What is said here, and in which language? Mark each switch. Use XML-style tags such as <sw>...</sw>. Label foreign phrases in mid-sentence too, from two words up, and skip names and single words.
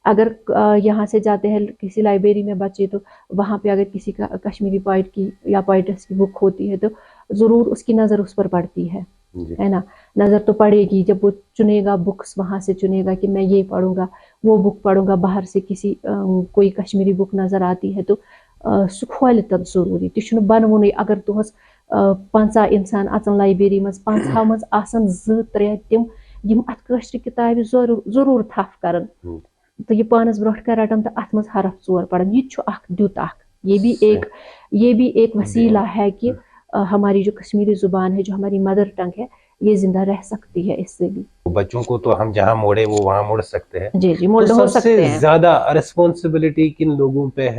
<hi>अगर यहाँ से जाते हैं किसी लाइब्रेरी में बच्चे, तो वहाँ पे अगर किसी का कश्मीरी पोइट की या पोइट्स की बुक होती है तो ज़रूर उसकी नज़र उस पर पड़ती है ना। नज़र तो पड़ेगी जब वो चुनेगा बुक्स, वहाँ से चुनेगा कि मैं ये पढ़ूंगा, वो बुक पढ़ूंगा। बाहर से किसी कोई कश्मीरी बुक नज़र आती है तो</hi> <ks>सु खोल तब ज़रूरी तुम बनवुन अगर तुहस 50 इंसान अचन लाइब्रेरी मज 50 मज आसन 2-3 तिम यम अत कश्र किताब जरूर थफ करन तो ये पानस ब्रोट कर रटन तो अत मज हरफ 4 पढ़न।</ks> <hi>ये द्युत ये भी एक वसीला है कि हमारी जो कश्मीरी जुबान है, जो हमारी</hi> <en>mother tongue</en> <hi>है, ये जिंदा रह सकती है। इससे भी बच्चों को तो हम जहाँ मोड़े वो वहाँ मोड़ सकते हैं। जी जी तो सबसे ज्यादा रिस्पॉन्सिबिलिटी किन लोगों पे है?</hi>